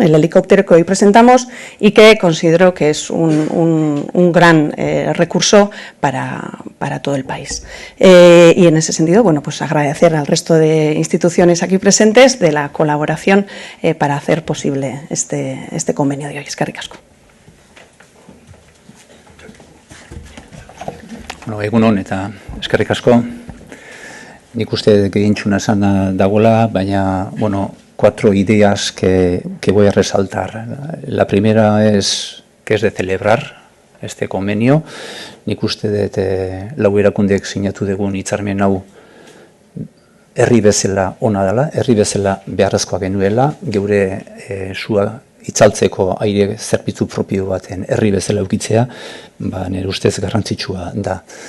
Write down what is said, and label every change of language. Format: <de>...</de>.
<es>El helicóptero que hoy presentamos y que considero que es un gran recurso para todo el país. Y en ese sentido, agradecer al resto de instituciones aquí presentes de la colaboración para hacer posible este convenio de hoy.</es> <eu>Eskerrik asko. Egunon eta eskerrik asko. Nik uste gehientxuna esan dagoela, baina,</eu> <es>4 ideas que voy a resaltar. La primera es que es de celebrar este convenio.</es> <eu>Nik uste dut lau erakundeek sinatu dugun hitzarmen hau herri bezala ona dela, herri bezala beharrezkoa genuela, geure sua itzaltzeko aire zerbitzu propio baten herri bezala eukitzea, nire ustez garrantzitsua da.</eu>